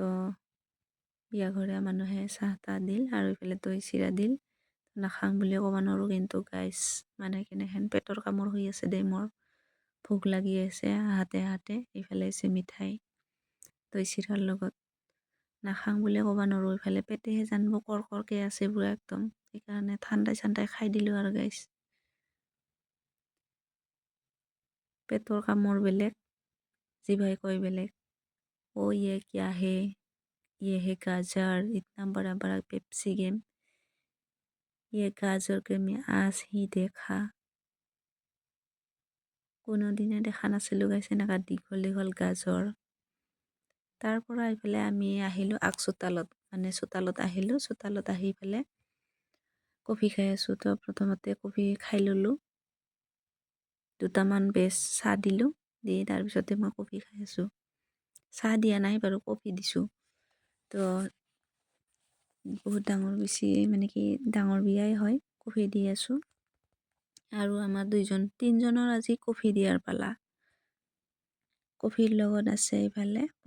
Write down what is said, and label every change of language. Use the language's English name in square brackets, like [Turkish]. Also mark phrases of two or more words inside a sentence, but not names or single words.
[Assamese] বিয়াঘৰীয়া মানুহে চাহ তাহ দিল আৰু এইফালে দৈ চিৰা দিল নাখাং বুলি ক'ব নোৱাৰোঁ কিন্তু গাইছ মানে কেনেহেন পেটৰ কামৰ হৈ আছে দেই মোৰ ভোক লাগি আছে হাতে হাতে এইফালে আছে মিঠাই দৈ চিৰাৰ লগত নাখাং বুলি ক'ব নোৱাৰোঁ এইফালে পেটেহে জানিব কৰকৈ আছে পুৰা একদম সেইকাৰণে ঠাণ্ডাই চাণ্ডাই খাই দিলোঁ আৰু গাইছ পেটৰ কামৰ বেলেগ জিভাই কয় বেলেগ [Hindi] ये क्या है ये है गाजर इतना बड़ा बड़ा पेप्सी गेम ये गाजर के मैं आज ही देखा [Assamese] কোনোদিনে দেখা নাছিলোঁ গাইছ এনেকুৱা দীঘল দীঘল গাজৰ তাৰ পৰা এইফালে আমি আহিলোঁ আগ চোতালত মানে চোতালত আহিলোঁ চোতালত আহি পেলাই কফি খাই আছোঁ তো প্ৰথমতে কফি খাই ল'লোঁ দুটামান বেচ চাহ দিলোঁ দি তাৰপিছতে মই কফি খাই আছোঁ চাহ দিয়া নাই বাৰু কফি দিছোঁ তো বহুত ডাঙৰ বেছি মানে কি ডাঙৰ বিয়াই হয় কফি দি আছোঁ আৰু আমাৰ তিনিজনৰ আজি কফি দিয়াৰ পালা কফিৰ লগত আছে এইফালে